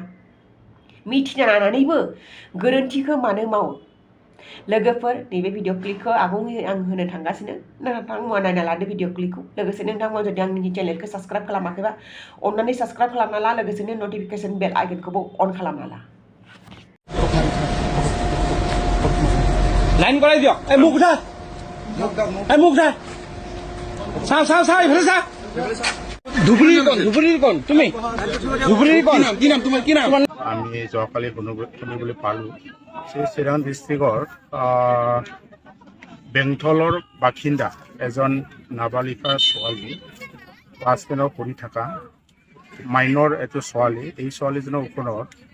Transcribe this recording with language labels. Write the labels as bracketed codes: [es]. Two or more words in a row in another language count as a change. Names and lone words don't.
[brx] मिथिना लानानैबो गोरोन्थिखौ मानो मावो? लोगोफोर, नैबे भिडिअ क्लिपखौ आबुङै आं होनो थांगासिनो। नोंथांमोना नायना लादो भिडिअ क्लिपखौ। लोगोसे नोंथांमोना जुदि आंनि चेनेलखौ साबस्क्राइब खालामाखैबा अननानै साबस्क्राइब खालामना ला, लोगोसेनो [en] notification bell [brx] आइकनखौबो अन खालामना ला। [as] লাইন কৰাই দিয়ক এই মুখ উঠা এই মুখ উঠা চাও এইফালে চা ধুবুৰীৰ কণ তুমি ধুবুৰীৰ কণ কি নাম তোমাৰ কি নাম? আমি যোৱাকালি শুনিবলৈ পালোঁ যে চিৰাং ডিষ্ট্ৰিক্টৰ বেংথলৰ বাসিন্দা এজন নাবালিকা ছোৱালী ক্লাছ 10 পঢ়ি থকা মাইনৰ এইটো ছোৱালী, এই ছোৱালীজনৰ ওপৰত